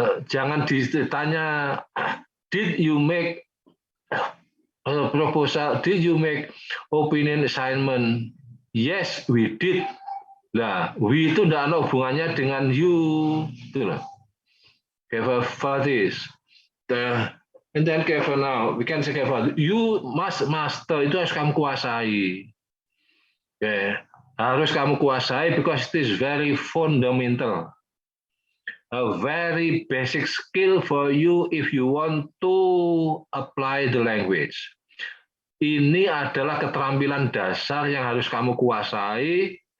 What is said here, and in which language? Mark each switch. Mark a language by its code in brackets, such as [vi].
[id] Jangan ditanya, [en] did you make proposal, did you make opinion assignment? Yes, we did. [id] Nah, [en] we [id] itu tidak ada hubungannya dengan you. Itu loh. [en] Okay, for this. And then for now, we can say for you must master, [id] itu harus kamu kuasai. [en] Okay. [id] Harus kamu kuasai [en] because it is very fundamental. A very basic skill for you if you want to apply the language. [id] Ini adalah keterampilan dasar yang harus kamu kuasai.